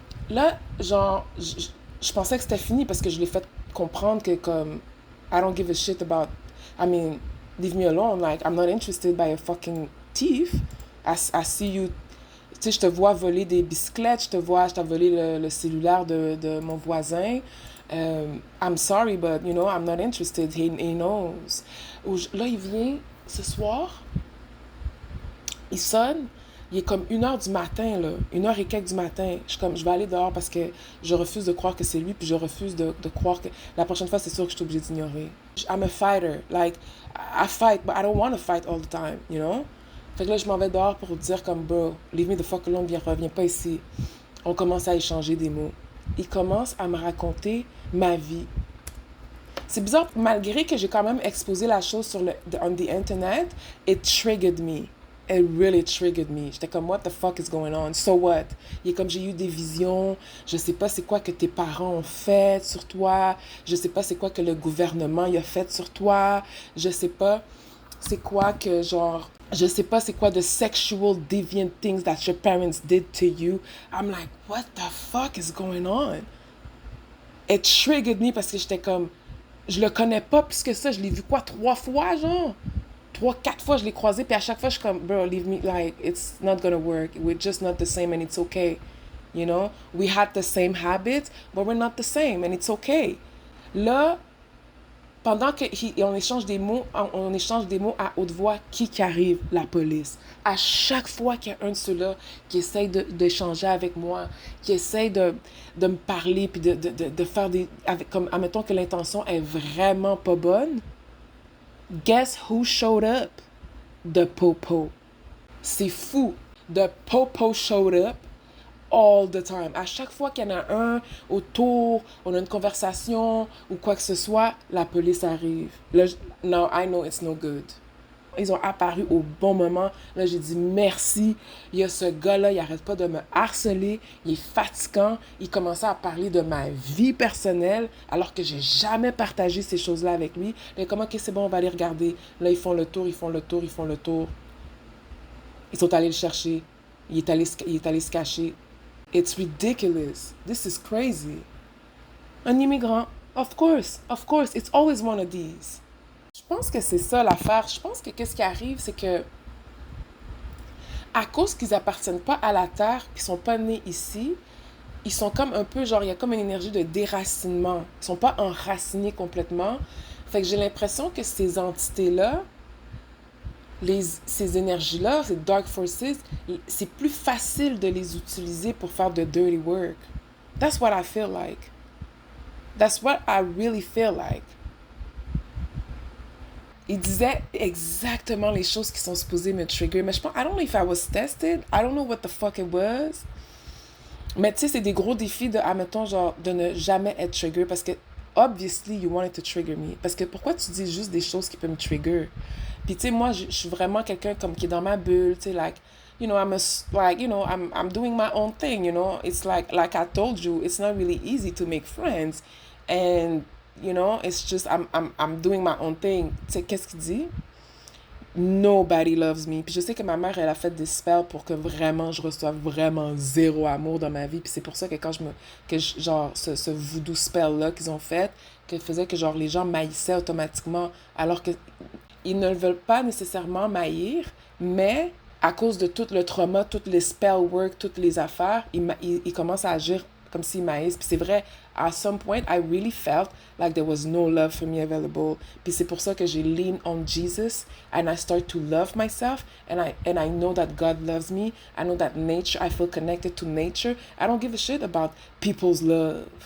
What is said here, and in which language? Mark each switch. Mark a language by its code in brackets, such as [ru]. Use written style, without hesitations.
[fr] Là, genre, je pensais que c'était fini parce que je l'ai fait comprendre que comme, [en] I don't give a shit about, I mean, leave me alone, like, I'm not interested by a fucking thief. I see you, [fr] tu sais, je te vois voler des bicyclettes, je t'ai volé le cellulaire de mon voisin. [en] I'm sorry, but, you know, I'm not interested. He knows. [fr] Là, il vient ce soir, il sonne, il est comme 1 heure du matin, là, 1 heure et quelques du matin. Je vais aller dehors parce que je refuse de croire que c'est lui, puis je refuse de croire que la prochaine fois, c'est sûr que je suis obligée d'ignorer. [en] I'm a fighter. Like, I fight, but I don't want to fight all the time, you know? [fr] Fait que là, je m'en vais dehors pour dire comme, [en] bro, leave me the fuck alone, [fr] reviens pas ici. On commence à échanger des mots. Il commence à me raconter ma vie. C'est bizarre, malgré que j'ai quand même exposé la chose sur [en] on the internet, it triggered me. It really triggered me. [fr] J'étais comme, [en] what the fuck is going on? So what? [fr] Il est comme, j'ai eu des visions, je sais pas c'est quoi que tes parents ont fait sur toi, je sais pas c'est quoi que le gouvernement y a fait sur toi, je sais pas c'est quoi que genre, je sais pas c'est quoi [en] the sexual deviant things that your parents did to you. I'm like, what the fuck is going on? It triggered me [fr] parce que j'étais comme, je le connais pas plus que ça, je l'ai vu quoi, 3 fois, genre? 3, 4 fois, je l'ai croisé, puis à chaque fois, je suis comme, [en] bro, leave me, like, it's not gonna work. We're just not the same, and it's okay. You know? We had the same habits, but we're not the same, and it's okay. [fr] Là, pendant qu'on échange des mots, on échange des mots à haute voix, qui arrive? La police. À chaque fois qu'il y a un de ceux-là qui essaye d'échanger avec moi, qui essaye de me parler, puis de faire des... Avec, comme, admettons que l'intention est vraiment pas bonne, [en] guess who showed up? The Popo. [fr] C'est fou. [en] The Popo showed up all the time. [fr] À chaque fois qu'il y en a un autour, on a une conversation ou quoi que ce soit, la police arrive. Là, [en] now I know it's no good. [fr] Ils ont apparu au bon moment. Là, j'ai dit merci. Il y a ce gars-là, il arrête pas de me harceler. Il est fatigant. Il commençait à parler de ma vie personnelle alors que j'ai jamais partagé ces choses-là avec lui. Mais comment, ok, c'est bon, on va aller regarder. Là, ils font le tour, ils font le tour, ils font le tour. Ils sont allés le chercher. Il est allé se cacher. [en] It's ridiculous. This is crazy. [fr] Un immigrant. [en] Of course, it's always one of these. [fr] Je pense que c'est ça l'affaire. Je pense que qu'est-ce qui arrive, c'est que à cause qu'ils appartiennent pas à la terre, qu'ils sont pas nés ici, ils sont comme un peu genre il y a comme une énergie de déracinement. Ils sont pas enracinés complètement. Fait que j'ai l'impression que ces entités-là, ces énergies-là, ces [en] dark forces, [fr] c'est plus facile de les utiliser pour faire de [en] dirty work. That's what I feel like. That's what I really feel like. [fr] Il disait exactement les choses qui sont supposées me trigger. Mais je pense, [en] I don't know if I was tested. I don't know what the fuck it was. [fr] Mais tu sais, c'est des gros défis de, admettons, genre, de ne jamais être trigger parce que, [en] obviously, you wanted to trigger me. [fr] Parce que pourquoi tu dis juste des choses qui peuvent me trigger? Puis tu sais, moi, je suis vraiment quelqu'un comme qui est dans ma bulle, tu sais, [en] like, you know, I'm doing my own thing, you know. It's like I told you, it's not really easy to make friends. And, you know, it's just, I'm doing my own thing. [fr] Tu sais, qu'est-ce qu'il dit? [en] Nobody loves me. [fr] Puis je sais que ma mère, elle a fait des spells pour que vraiment je reçoive vraiment zéro amour dans ma vie. Puis c'est pour ça que quand genre, ce voodoo spell-là qu'ils ont fait, que faisait que genre les gens maïssaient automatiquement, alors que ils ne veulent pas nécessairement maïr, mais à cause de tout le trauma, tout les spell work, toutes les affaires, ils commencent à agir comme s'ils maïssent. Puis c'est vrai, [en] at some point, I really felt like there was no love for me available. [fr] Puis c'est pour ça que j'ai [en] lean on Jesus and I start to love myself and I know that God loves me. I know that nature, I feel connected to nature. I don't give a shit about people's love.